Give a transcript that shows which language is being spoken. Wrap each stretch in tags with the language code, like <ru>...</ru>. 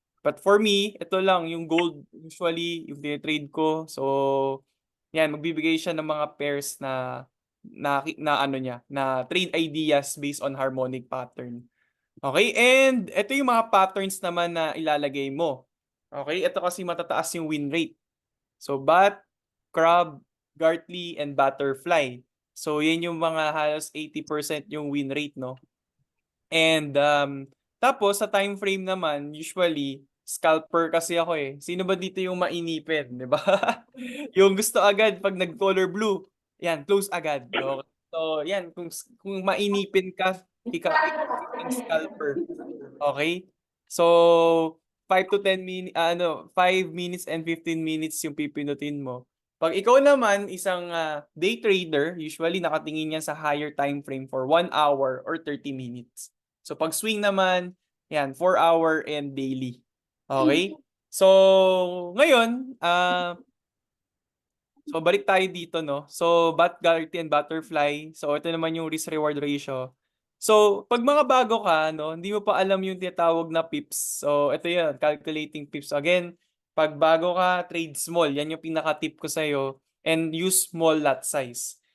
<tl>But for me, ito lang, yung gold usually, yung trade ko. So, yan, magbibigay siya ng mga pairs na ano niya, na</tl> <en>trade ideas based on harmonic pattern.</en> <tl>Okay, and ito yung mga patterns naman na ilalagay mo. Okay, ito kasi matataas yung win rate.</tl> <en>So, bat, crab, gartley, and butterfly.</en> <tl>So, yan yung mga halos 80% yung win rate, no? And, tapos, sa time frame naman, usually, scalper kasi ako eh. Sino ba dito yung mainipin, di ba? Yung gusto agad pag nag-color blue, yan, close agad. Okay. So, yan, kung mainipin ka, ikaw ang scalper. Okay?</tl> <en>So, 5 to 10 minutes, 5 minutes and 15 minutes</en> <tl>yung pipinutin mo. Pag ikaw naman, isang day trader, usually nakatingin yan sa</tl> <en>higher time frame for 1 hour or 30 minutes. So, pag swing naman, yan, 4 hour and daily. Okay?</en> <tl>So, ngayon, so balik tayo dito, no?</tl> <en>So, bat, garter, and butterfly. So,</en> <tl>ito naman yung</tl> <en>risk-reward ratio.</en> <tl>So, pag mga bago ka, no, hindi mo pa alam yung tinatawag na pips.</tl> <en>So,</en> <tl>ito yun,</tl> <en>calculating pips. Again,</en> <tl>pag bago ka,</tl> <en>trade small.</en> <tl>Yan yung pinaka-tip ko sa'yo.</tl> <en>And use small lot size.</en>